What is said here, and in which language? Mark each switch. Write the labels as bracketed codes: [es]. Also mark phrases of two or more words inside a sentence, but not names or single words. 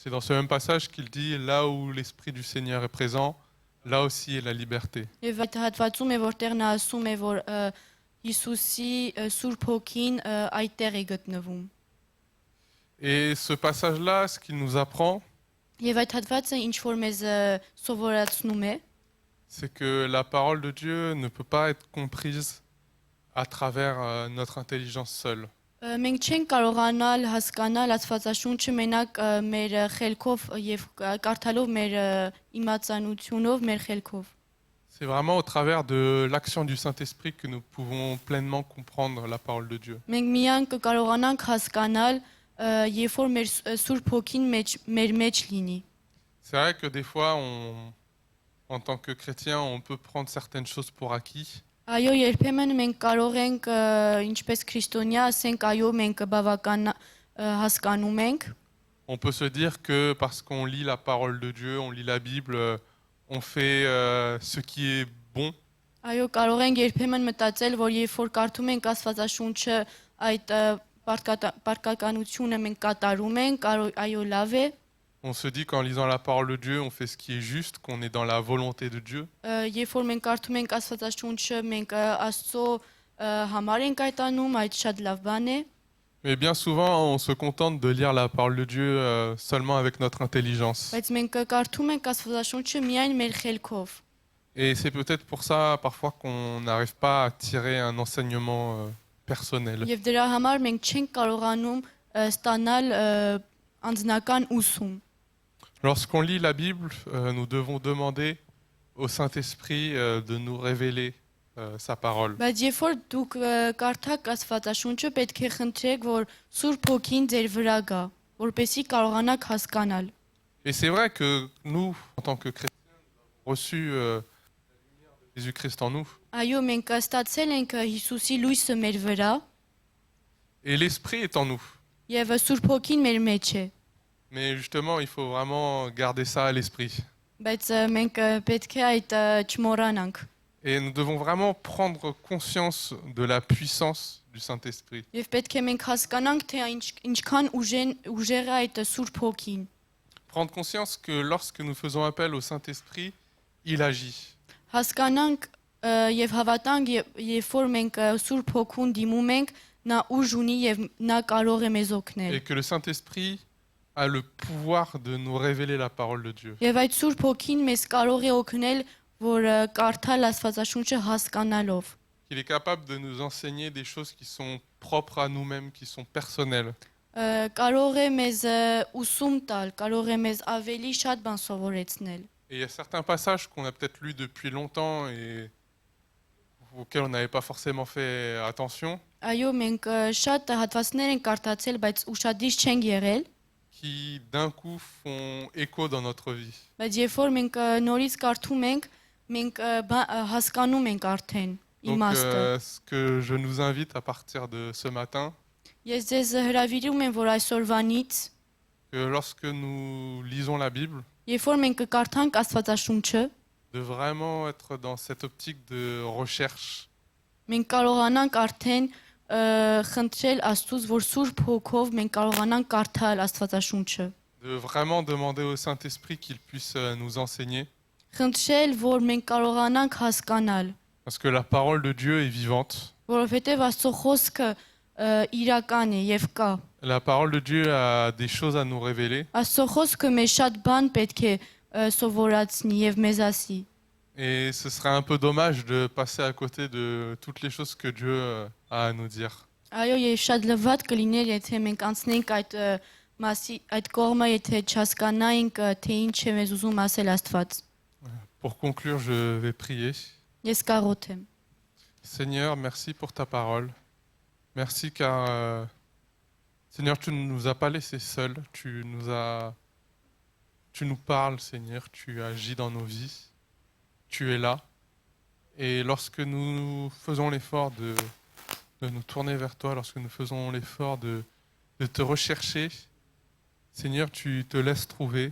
[fr] C'est dans ce même passage qu'il dit, là où l'Esprit du Seigneur est présent, là aussi est la liberté. [hy] Եվ այդ հատվածում է որտեղ նա ասում է, որ Հիսուսի Սուրբ Հոգին այդտեղ է գտնվում։ [fr] Et ce passage-là, ce qu'il nous apprend, [hy] Եվ այդ հատվածը ինչ որ մեզ սովորացնում է, [fr] c'est que la parole de Dieu ne peut pas être comprise à travers notre intelligence seule. [hy] մենք չենք կարողանալ հասկանալ Աստվածաշունչը մենակ մեր խելքով եւ կարդալով մեր իմացանությունով, մեր խելքով։ [fr] C'est vraiment au travers de l'action du Saint-Esprit que nous pouvons pleinement comprendre la parole de Dieu. [hy] Մենք միայն կկարողանանք հասկանալ, երբ որ մեր Սուրբ Հոգին մեր մեջ լինի։ [fr] C'est vrai que des fois, en tant que chrétien, on peut prendre certaines choses pour acquis. [hy] Այո, երբեմն մենք կարող ենք ինչպես քրիստոնյա ասենք, այո, մենք բավական հասկանում ենք, [fr] On peut se dire que parce qu'on lit la parole de Dieu, on lit la Bible, on fait ce qui est bon. [hy] այո, կարող ենք երբեմն մտածել, որ երբ որ կարդում ենք Աստվածաշունչը, այդ պարտականությունը մենք կատարում ենք, այո, լավ է։ [fr] On se dit qu'en lisant la parole de Dieu, on fait ce qui est juste, qu'on est dans la volonté de Dieu. [hy] Երբ որ մենք կարդում ենք Աստվածաշունչը, մենք Աստծո համար ենք այդ անում, այդ շատ լավ բան է։ [fr] Mais bien souvent, on se contente de lire la parole de Dieu seulement avec notre intelligence. [hy] Բայց մենք կարդում ենք Աստվածաշունչը միայն մեր խելքով։ [fr] Et c'est peut-être pour ça parfois qu'on n'arrive pas à tirer un enseignement personnel. [hy] Եվ դրա համար մենք չենք կարողանում ստանալ անձնական ուսում։ [fr] Lorsqu'on lit la Bible, nous devons demander au Saint-Esprit de nous révéler sa parole. [hy] Բայց երբ որ դուք կարդաք Աստվածաշունչը, պետք է խնդրեք, որ Սուրբ Հոգին ձեր վրա գա, որպեսզի կարողանաք հասկանալ։ [fr] Et c'est vrai que nous, en tant que chrétiens, nous avons reçu la lumière de Jésus-Christ en nous. [hy] Այո, մենք ստացել ենք Հիսուսի լույսը մեր վրա, [fr] Et l'Esprit est en nous. [hy] եւ Սուրբ Հոգին մեր մեջ է։ [fr] Mais justement, il faut vraiment garder ça à l'esprit. [hy] Բայց մենք պետք է այդ չմոռանանք։ [fr] Et nous devons vraiment prendre conscience de la puissance du Saint-Esprit. [hy] Եվ պետք է մենք հասկանանք, թե ինչքան ուժեղ է այդ Սուրբ Հոգին։ [fr] Prendre conscience que lorsque nous faisons appel au Saint-Esprit, il agit. [hy] Հասկանանք եւ հավատանք, երբ որ մենք Սուրբ Հոգուն դիմում ենք, նա ուժ ունի եւ նա կարող է մեզ օգնել։ [fr] Et que le Saint-Esprit a le pouvoir de nous révéler la parole de Dieu. [hy] Եվ այդ Սուրբ Հոգին մեզ կարող է օգնել, որ կարդալ Աստվածաշունչը հասկանալով։ [fr] Il est capable de nous enseigner des choses qui sont propres à nous-mêmes, qui sont personnelles. [hy] Կարող է մեզ ուսում տալ, կարող է մեզ ավելի շատ բան սովորեցնել։ [fr] Et il y a certains passages qu'on a peut-être lus depuis longtemps et auxquels on n'avait pas forcément fait attention, [hy] Այո, մենք շատ հատվածներ ենք կարդացել, բայց ուշադիր չենք եղել, [fr] qui d'un coup font écho dans notre vie. [hy] բայց երբ որ մենք նորից կարդում ենք, մենք հասկանում ենք արդեն [fr] Donc, [hy] իմաստը։ [fr] ce que je nous invite à partir de ce matin, [hy] Ես ձեզ հրավիրում եմ, որ այսօրվանից, [fr] que lorsque nous lisons la Bible, [hy] երբ որ մենք կկարդանք Աստվածաշունչը, [fr] de vraiment être dans cette optique de recherche, [hy] մենք կարողանանք արդեն խնդրել Աստծուց, որ Սուրբ Հոգով մենք կարողանանք կարդալ Աստվածաշունչը։ [fr] de vraiment demander au Saint-Esprit qu'il puisse nous enseigner, [hy] Խնդրել, որ մենք կարողանանք հասկանալ, [fr] parce que la parole de Dieu est vivante. [hy] որովհետև Աստծո խոսքը իրական է եւ կա։ [fr] La parole de Dieu a des choses à nous révéler. [hy] Աստծո խոսքը մեզ շատ բան պետք է սովորացնի եւ մեզ ասի։ [fr] Et ce serait un peu dommage de passer à côté de toutes les choses que Dieu a à nous dire. [hy] Այո, եւ շատ լվատ կլիներ, եթե մենք անցնենք այդ մասի այդ կողմը, եթե չհասկանայինք, թե ինչ է մեզ ուզում ասել Աստված։ [fr] Pour conclure, je vais prier. [hy] Ես կաղոթեմ։ [fr] Seigneur, merci pour ta parole. Merci car, Seigneur, tu ne nous as pas laissés seuls. Tu nous parles, Seigneur. Tu agis dans nos vies. Tu es là. Et lorsque nous faisons l'effort de nous tourner vers toi, lorsque nous faisons l'effort de te rechercher, Seigneur, tu te laisses trouver.